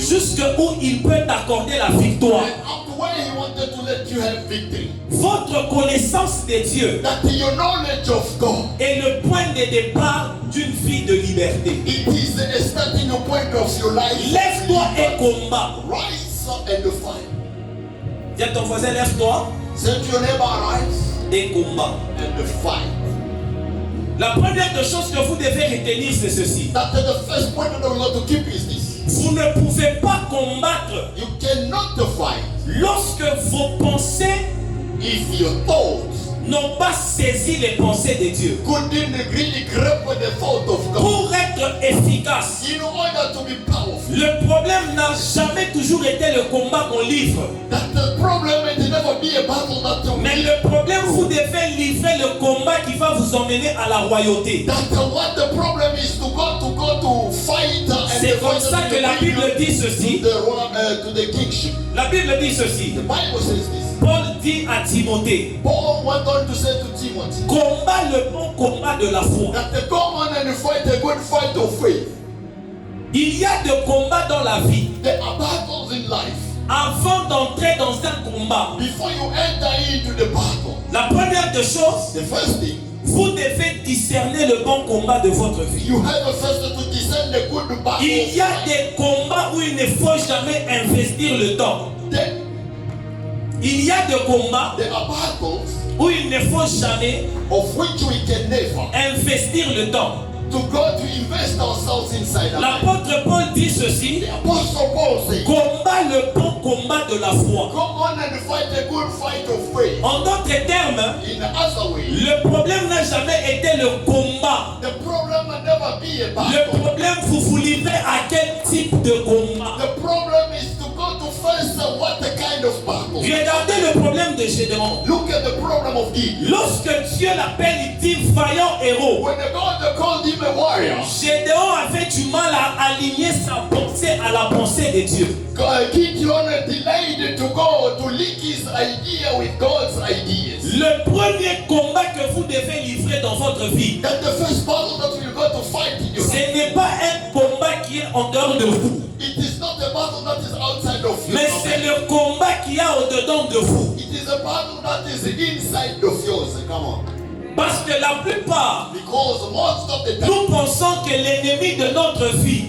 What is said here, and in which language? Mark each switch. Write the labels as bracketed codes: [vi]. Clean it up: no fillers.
[fr] jusqu'où il peut t'accorder la victoire. [en] and up to where He wanted to let you have victory. [fr] Votre connaissance de Dieu [en] That your knowledge of God, [fr] est le point de départ d'une vie de liberté. [en] it is the starting point of your life. [fr] Lève-toi et combat. [en] Rise up and fight. [fr] Dis à ton voisin, lève-toi [en] Say to your neighbor, rise [fr] et combat. [en] and fight. [fr] La première des choses que vous devez retenir, c'est ceci. [en] That the first point that we got to keep is this. [fr] Vous ne pouvez pas combattre [en] You cannot fight [fr] lorsque vos pensées [en] if your thoughts [fr] n'ont pas saisi les pensées de Dieu. [en] couldn't really grab the thought of God. [fr] Pour être efficace, [en] In order to be powerful, [fr] le problème n'a jamais toujours été le combat qu'on livre. [en] that the problem may never be a battle that will [fr] Mais le problème, vous devez livrer le combat qui va vous emmener à la royauté. [en] what the problem is to go to fight and [fr] C'est comme ça que la Bible dit ceci. [en] to the kingship. [fr] La Bible dit ceci. [en] The Bible says this. [fr] Paul dit à Timothée, [en] Paul went on to say to Timothy [fr] combat le bon combat de la foi. [en] that the go on and fight a good fight of faith. [fr] Il y a des combats dans la vie. [en] There are battles in life. [fr] Avant d'entrer dans un combat, [en] Before you enter into the battle, [fr] la première des choses, [en] the first thing, [fr] vous devez discerner le bon combat de votre vie. [en] you have first to discern the good battle. [fr] Il y a des combats où il ne faut jamais investir le temps. Il y a des combats [en] There are battles [fr] où il ne faut jamais [en] of which we can never [fr] investir le temps. [en] to go to invest ourselves inside our life. [fr] L'apôtre Paul dit ceci, [en] The Apostle Paul says, [fr] combat le bon combat de la foi. [en] go on and fight a good fight of faith. [fr] En d'autres termes, [en] In other way, [fr] le problème n'a jamais été le combat. [en] the problem will never be a [fr] Le [en] battle. [fr] problème, vous livrez à quel type de combat. [en] The problem is to go to face what the kind of battle. [fr] Regardez le problème de Gédéon. [en] Look at the problem of Gideon. [fr] Lorsque Dieu l'appelle, il dit vaillant héros. [en] When the God called him a warrior, [fr] Gédéon avait du mal à aligner sa pensée à la pensée de Dieu. [en] Gideon delayed to go to link his idea with God's ideas. [fr] Le premier combat que vous devez livrer dans votre vie, [en] That the first battle that we're going to fight in your life, [fr] ce n'est pas un combat qui est en dehors de vous, [en] it is not a battle that is outside of you. [fr] mais c'est le combat qu'il y a au-dedans de vous. [en] It is a battle that is inside of yours. Come on. [fr] Parce que la plupart, [en] Because most of the time, [fr] nous pensons que l'ennemi de notre vie